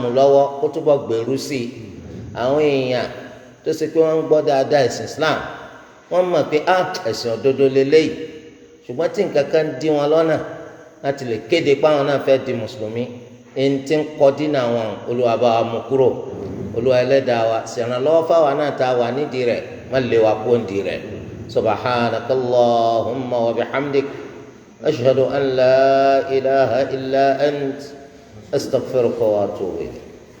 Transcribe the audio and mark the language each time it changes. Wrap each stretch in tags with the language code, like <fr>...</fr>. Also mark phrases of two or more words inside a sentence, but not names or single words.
<yo>lọ́wọ́ kó túbọ̀ gbèrú sí i àwọn èèyàn tó ṣe pé wọ́n ń gbọ́ dáadáa ẹ̀sìn Islam wọ́n mọ̀ pé ẹ̀sìn òdodo lélẹ́yìí ṣùgbọ́n tí nǹkan kan dí wọn lọ́nà láti lè kéde páwọn náà fẹ́ di mùsùlùmí ẹni tí ń kọ́ dínà wọn Olúwa bá wa mú kúrò Olúwa Ẹlẹ́dàá wa ṣèrànlọ́wọ́ fáwọn náà tá a wà nídìí rẹ̀ má lè wa kó nídìí rẹ̀</yo> <ar>سبحانك اللهم وبحمدك أشهد أن لا إله إلا أنت أستغفرك وأتوب إليك.</ar>